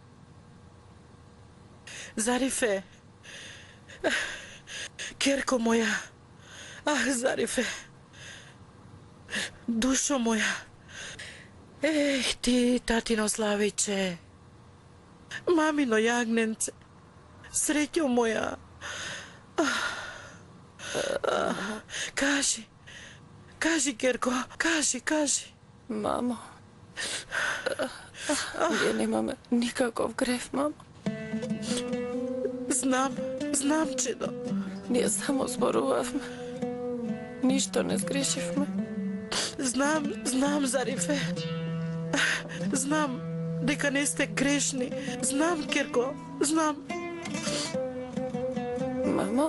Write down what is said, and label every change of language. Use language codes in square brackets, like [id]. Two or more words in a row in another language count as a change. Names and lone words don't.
[mk] Зарифе. Керко моја. Ах, Зарифе. Душо моја. Ех ти, татино славиче. Мамино јагненце. Среќо моја. Kaži. Кажи, Керко. Кажи. Mamo. Ја немам никаков греф, мамо. Знам, чедо. Ние само зборувавме. Ништо не згрешивме. Знам, Зарифе. Знам дека не сте грешни. Знам, Керко, знам. Мамо?